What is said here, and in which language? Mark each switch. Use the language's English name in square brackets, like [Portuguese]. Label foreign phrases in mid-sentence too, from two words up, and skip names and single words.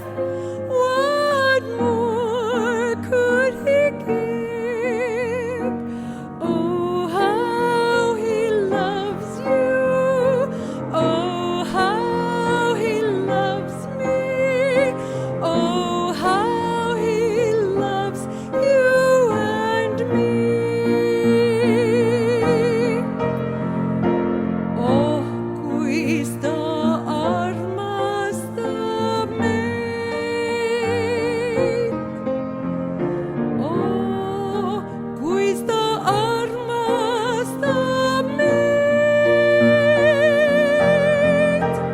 [English] What more could he give? Oh, how he loves you. Oh, how he loves me. Oh, how he loves you and me. [Estonian] Oh, kui sta armastab meid. Oh, kui sta armastab meid.